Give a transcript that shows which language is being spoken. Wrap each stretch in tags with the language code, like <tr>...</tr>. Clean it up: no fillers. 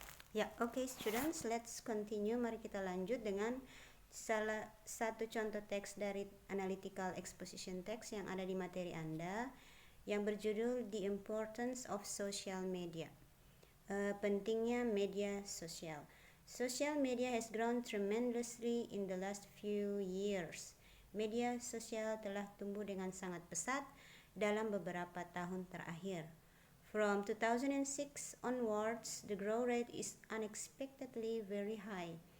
<en>Ya, oke students, let's continue.</en> <id>Mari kita lanjut dengan salah satu contoh teks dari analytical exposition text yang ada di materi Anda yang berjudul The Importance of Social Media. Pentingnya media sosial.</id> <en>Social media has grown tremendously in the last few years.</en> <id>Media sosial telah tumbuh dengan sangat pesat dalam beberapa tahun terakhir.</id> <en>From 2006 onwards, the growth rate is unexpectedly very high.</en>